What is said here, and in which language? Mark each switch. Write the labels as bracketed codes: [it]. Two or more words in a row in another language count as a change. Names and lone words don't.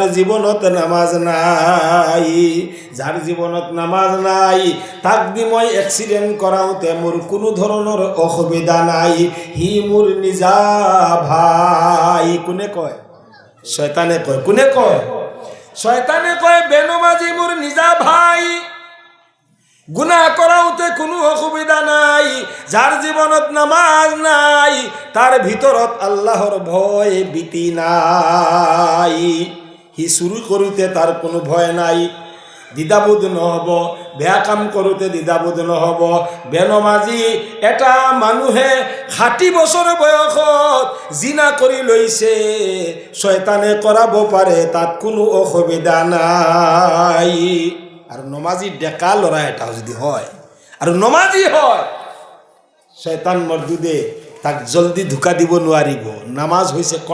[as] জীৱনত নামাজ নাই যাৰ জীৱনত নামাজ নাই তাক দি মই এক্সিডেণ্ট কৰাওঁতে মোৰ কোনো ধৰণৰ অসুবিধা নাই হি মোৰ নিজা ভাই কোনে কয় শয়তানে কয় কোনে কয় শয়তানে কয় বেনমাজি মোর নিজা ভাই গুনাহ কৰাওতে কোনো অসুবিধা নাই যার জীবনত নামাজ নাই তার ভিতৰত আল্লাহর ভয় ভীতি নাই হি চুরি করতে তার কোনো ভয় নাই দ্বিধাবোধ নহব বেয়া কাম কৰোঁতে দ্বিধাবোধ নহব বেনমাজি এটা মানুহে 60 বছৰ বয়সত জিনা কৰি লৈছে শয়তানে কৰাব পাৰে তাত কোনো অসুবিধা নাই আৰু নমাজি ডেকা লৰা এটা যদি হয় আৰু নমাজি হয় শয়তান মৰ্দুদে তাক জলদি ধোকা দিব নোৱাৰিব নামাজ হৈছে